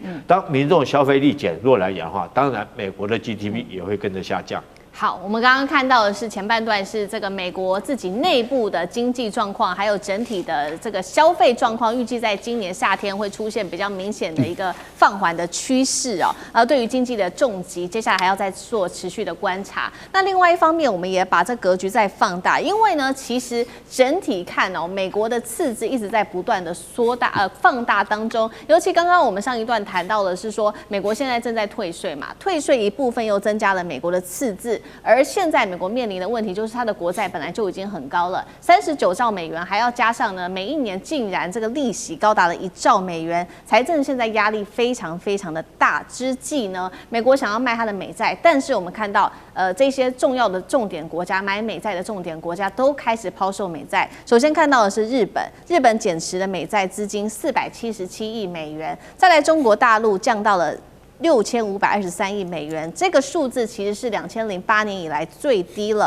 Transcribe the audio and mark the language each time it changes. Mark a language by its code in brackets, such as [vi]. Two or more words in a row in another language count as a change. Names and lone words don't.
[zh] 當民眾消費力減弱來講的話，當然美國的 GDP 也會跟着下降。好，我們剛剛看到的是前半段是這個美國自己內部的經濟狀況，還有整體的這個消費狀況，預計在今年夏天會出現比較明顯的一個放緩的趨勢哦。對於經濟的重擊，接下來還要再做持續的觀察。那另外一方面，我們也把這格局再放大，因為呢，其實整體看哦，美國的赤字一直在不斷的放大當中。尤其刚剛我們上一段談到的是說，美國現在正在退稅嘛，退稅一部分又增加了美国的赤字。而現在美國面臨的問題就是它的國債本來就已經很高了，39兆美元，還要加上呢，每一年竟然這個利息高達了1兆美元，財政現在壓力非常非常的大之際呢，美國想要賣它的美債，但是我們看到這些重要的重點國家買美債的重點國家都開始拋售美債。首先看到的是日本，日本減持的美債資金477億美元，再來中國大陸降到了6523億美元，這個數字其實是2008年以來最低了。